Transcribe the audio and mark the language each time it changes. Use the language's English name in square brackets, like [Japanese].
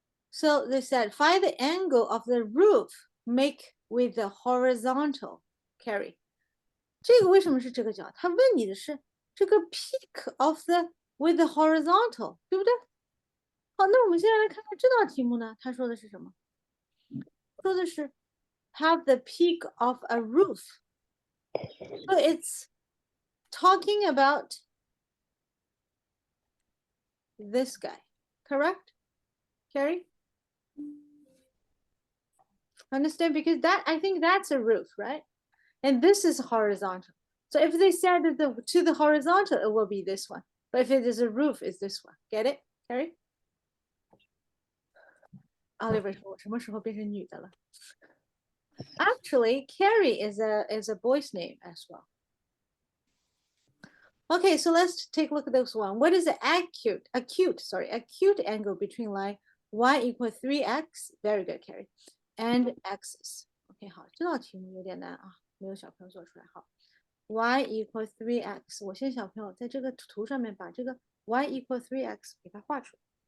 [English] So they said find the angle of the roof make with the horizontal carry. [Chinese] 这个为什么是这个角？他问你的是这个 [English] peak of the with the horizontal， [Chinese] 对不对？好，那我们现在来看看这道题目呢，他说的是什么？说的是 [English] have the peak of a roof. So it's talking about this guy, correct? Carrie? Understand? Because that I think that's a roof, right? And this is horizontal. So if they said that to the horizontal, it will be this one. But if it is a roof, it's this one. Get it, Carrie? [Chinese] Oliver 说我什么时候变成女的了？ [English] Actually, Carrie is a boy's name as well. Okay, so let's take a look at this one. What is the acute angle between line y equal 3x? Very good, Carrie. And axis. [Chinese] Okay, 好，这道题目有点难啊，没有小朋友做出来。 [English] 好 ，y equal 3x。 [Chinese] 我先小朋友在这个图上面把这个 [English] y equal 3x [Chinese] 给它画出来。